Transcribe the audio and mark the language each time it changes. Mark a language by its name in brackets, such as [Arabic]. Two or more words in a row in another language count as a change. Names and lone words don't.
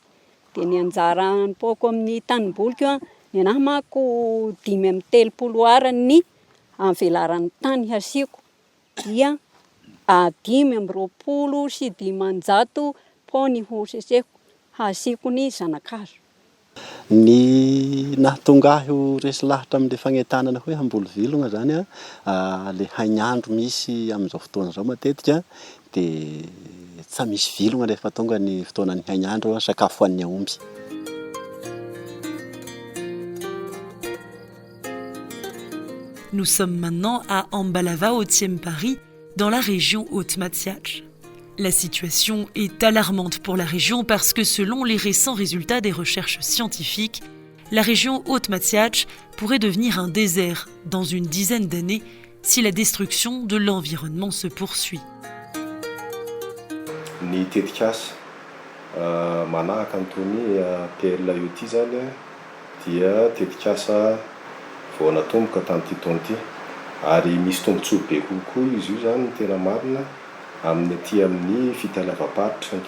[Malagasy] Dia ny anjara poko amin'ny tanimboliko ny anahy mako 5 amin'ny 30 arany ny amvelaran'ny tany hasiako dia 520 pony ho seseko hasiko ny zanakazo. Ny nahatonga ahy ho resy lahatra amin'ilay fagnetanana hoe hamboly vilogna zany le hainandro misy amin'izao fotoana zao matetika dia tsy misy vilogna rehefa tonga ny fotoanan'ny hainandro sakafo hoan'ny aomby. [French] Nous sommes maintenant à Ambalava au Thiempari, dans la région Haute-Matziach. La situation est alarmante pour la région parce que selon les récents résultats des recherches scientifiques, la région Haute-Matziach pourrait devenir un désert dans une dizaine d'années si la destruction de l'environnement se poursuit. [Malagasy] Ny tetikasa manahaka an'itony PLA io ty zany dia tetikasa vao natomboka tamin'ity taona ity ary misy tombontsoa be kokoa izy io zany tena marina amin'ny aty amin'ny fitalavam-paritra ny